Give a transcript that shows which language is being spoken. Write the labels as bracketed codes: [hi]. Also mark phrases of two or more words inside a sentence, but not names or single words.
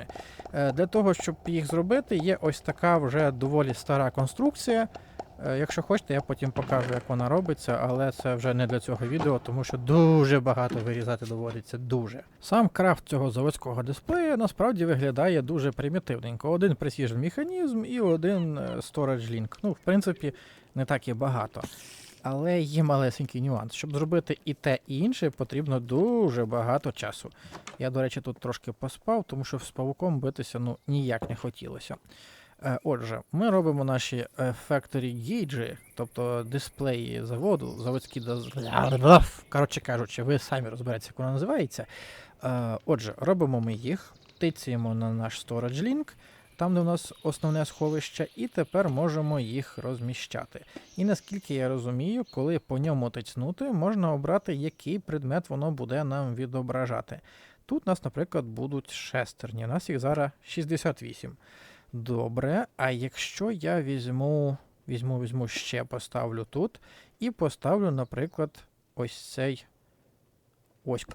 [uk] Для того, щоб їх зробити, є ось така вже доволі стара конструкція. Якщо хочете, я потім покажу, як вона робиться, але це вже не для цього відео, тому що дуже багато вирізати доводиться, дуже. Сам крафт цього заводського дисплея насправді виглядає дуже примітивненько. Один precision механізм і один [en] storage link. [uk] Ну, в принципі, не так і багато. Але є малесенький нюанс. Щоб зробити і те, і інше, потрібно дуже багато часу. Я, до речі, тут трошки поспав, тому що з павуком битися ніяк не хотілося. Отже, ми робимо наші [en] factory gauge, [uk] тобто дисплеї заводу, заводські коротше кажучи, ви самі розберетеся, як вона називається. Отже, робимо ми їх, тицяємо на наш [en] storage link, [uk] там, де у нас основне сховище, і тепер можемо їх розміщати. І наскільки я розумію, коли по ньому тицнути, можна обрати, який предмет воно буде нам відображати. Тут у нас, наприклад, будуть шестерні. У нас їх зараз 68. Добре, а якщо я візьму ще, поставлю тут, і поставлю, наприклад, ось цей оську.